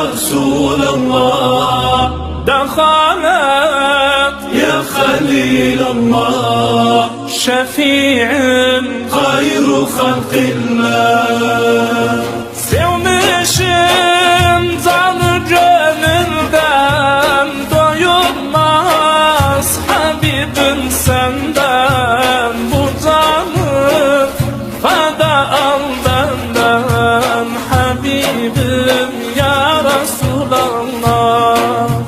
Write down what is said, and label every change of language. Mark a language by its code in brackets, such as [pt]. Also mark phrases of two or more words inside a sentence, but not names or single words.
[ar] رسول الله دخلت يا خليل الله شفيع خير خلق الله [tr] Sevmişim canı gönülden doyulmaz Habibim senden bu canı feda al benden Habibim [ar] يا رسول الله